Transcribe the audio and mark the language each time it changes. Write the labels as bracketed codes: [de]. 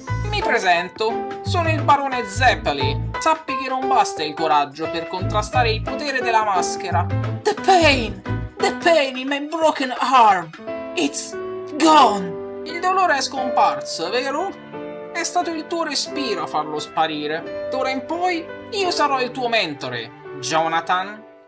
[it] Mi presento, sono il barone Zeppeli. Sappi che non basta il coraggio per contrastare il potere della maschera. [en] The pain in my broken arm! It's gone! [it] Il dolore è scomparso, vero? È stato il tuo respiro a farlo sparire. D'ora in poi io sarò il tuo mentore, Jonathan.